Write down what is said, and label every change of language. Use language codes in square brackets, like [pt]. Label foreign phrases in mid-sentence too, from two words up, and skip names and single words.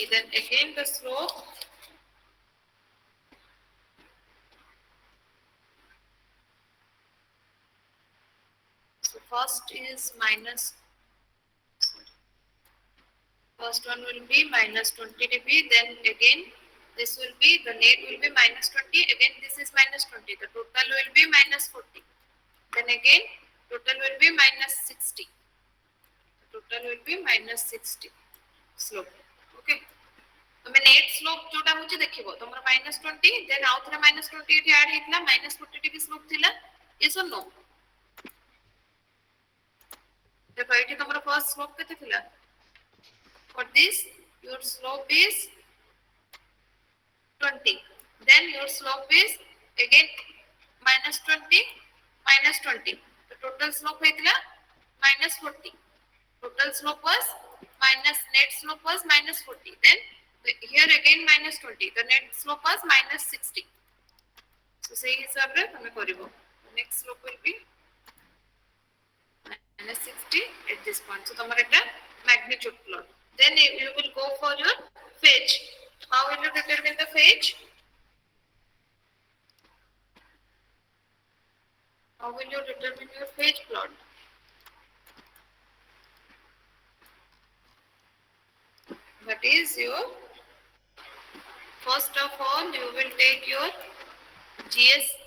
[en] Then again the slope so first is minus, first one will be minus 20 dB, then again this will be, the net will be minus 20, again this is minus 20, the total will be minus 40, then again total will be minus 60, total will be minus 60 slope. [or] Okay, तमे [en] net slope [or] ଯୋଉଟା ହେଉଛି ଦେଖିବ ତମର -20, ଦେନ୍ ଆଉ ଥରେ -20 ଏଠି ଆଡ୍ ହେଲା -40 [en] degree slope [or] ଥିଲା. [en] yes or no? [or] ଦେଖ ଏଠି ତମର [en] first slope [or] କେତେ ଥିଲା? [en] For this your slope is 20, then your slope is again -20 -20, the total slope हेतला -40, total slope was minus, net slope was -40, then here again -20, the net slope was -60. So say [or] ହିସାବରେ ତମେ କରିବ, [en] next slope will be -60 at this point. [or] So ତମର ଏଇଟା [en] magnitude plot. Then you will go for your phase. How will you determine the phase? How will you determine your phase plot? That is your, first of all you will take your GS